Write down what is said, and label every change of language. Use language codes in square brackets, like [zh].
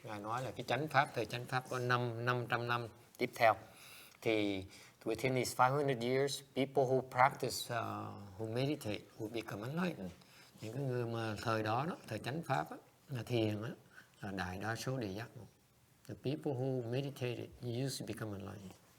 [vi] Ngài nói là cái thời chánh pháp có 500 năm tiếp theo. [en] Thì within these 500 years, people who practice, who meditate, will become enlightened. [vi] Những cái người mà thời đó, thời chánh pháp, là thiền, là đại đa số đều giác ngộ. [en] The people who meditated used to become enlightened.